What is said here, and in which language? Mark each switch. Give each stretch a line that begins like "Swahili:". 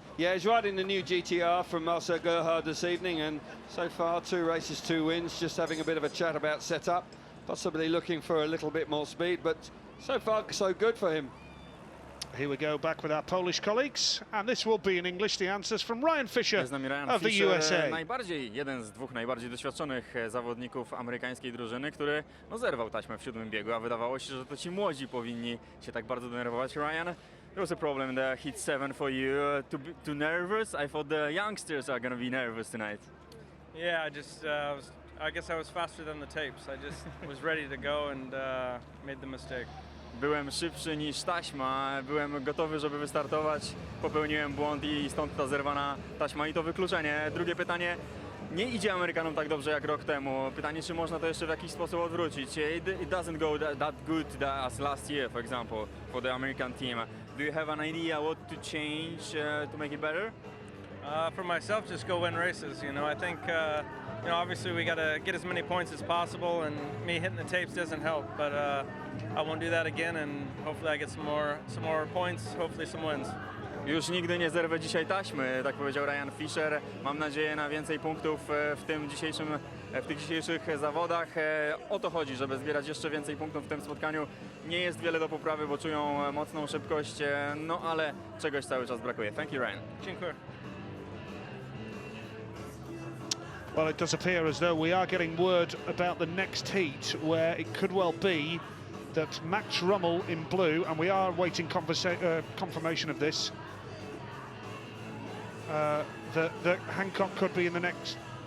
English: Yeah, he's riding the new GTR from Marcel Gerhard this evening, and so far 2 races, 2 wins, just having a bit of a chat about setup, possibly looking for a little bit more speed, but so far so good for him. Here we go, back with our Polish colleagues, and this will be in English, the answers from Ryan Fisher of the USA.
Polish: Jeden z 2 najbardziej doświadczonych zawodników amerykańskiej drużyny, który zerwał taśmę w 7. biegu, a wydawało się, że to ci młodzi powinni się tak bardzo denerwować.
English: Ryan, there was a problem in the heat 7 for you. Too nervous? I thought the youngsters are going to be nervous tonight. Yeah, I guess I was faster than the tapes. I just was ready to go and made the mistake.
Polish: Byłem szybszy niż taśma, byłem gotowy, żeby wystartować, popełniłem błąd i stąd ta zerwana taśma i to wykluczenie. Drugie pytanie, nie idzie Amerykanom tak dobrze jak rok temu. Pytanie, czy można to jeszcze w jakiś sposób odwrócić.
English: It doesn't go that good as last year, for example, for the American team. Do you have an idea what to change to make it better? For myself, just go win races. You know, I think obviously we got to get as many points as possible, and me hitting the tapes doesn't help. But I won't do that again, and hopefully I get some more points, hopefully some wins.
Polish: Już nigdy nie zerwę dzisiaj taśmy, tak powiedział Ryan Fisher. Mam nadzieję na więcej punktów w tych dzisiejszych zawodach. O to chodzi, żeby zbierać jeszcze więcej punktów w tym spotkaniu. Nie jest wiele do poprawy, bo czują mocną szybkość, no ale czegoś cały czas brakuje.
English: Thank you, Ryan.
Polish: Dziękuję.
English: Well, it does appear as though we are getting word about the next heat, where it could well be that Max Rummel in blue, and we are waiting confirmation of this, that Hancock could be in the next.